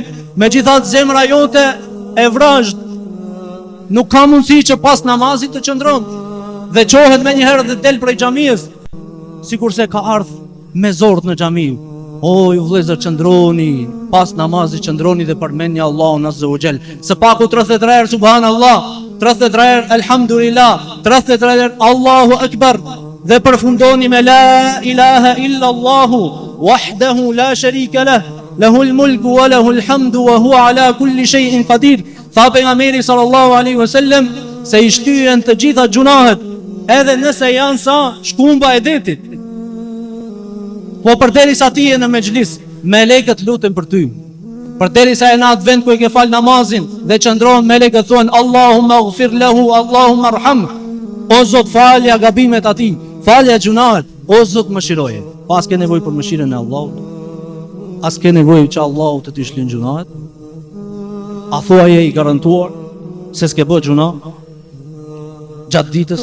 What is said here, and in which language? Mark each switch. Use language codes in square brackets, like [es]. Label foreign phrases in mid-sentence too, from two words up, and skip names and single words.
[sq] Megjithatë zemra jote e vrazhd, nuk ka mundësi që pas namazit të qëndron dhe qohet me njëherë dhe del prej xhamisë, sikurse ka ardhur me zordh në xhami. O ju vëllezër, qëndroni, pas namazit qëndroni dhe përmendni Allahun [ar] Azza wa Jall. [sq] Së paku 33 herë [ar] subhanallah, 33 herë alhamdulillah, 33 herë الله أكبر, [sq] dhe përfundoni me [ar] لا إله إلا الله وحده لا شريك له له الملك وله الحمد وهو على كل شيء قدير. [sq] Tha pejgamberi [ar] sallallahu alaihi wasallam [sq] se i shtyhen të gjitha gjunahet, edhe nëse janë sa shkumba e detit. Po përderisa ti je në mexhlis, melekët luten për ty. Përderisa je në atë vend ku e ke fal namazin dhe qëndron, melekët thonë [ar] Allahumma ighfir lahu, Allahumma arham. [sq] O Zot, falja gabimet atij, falja gjunahet, o Zot mëshiroje. Pas ke nevojë për mëshirën e Allahut? As ke nevojë që Allahu të t'i shlin gjunahet? A thua je i garantuar se s'ke bë gjuna gjatë ditës?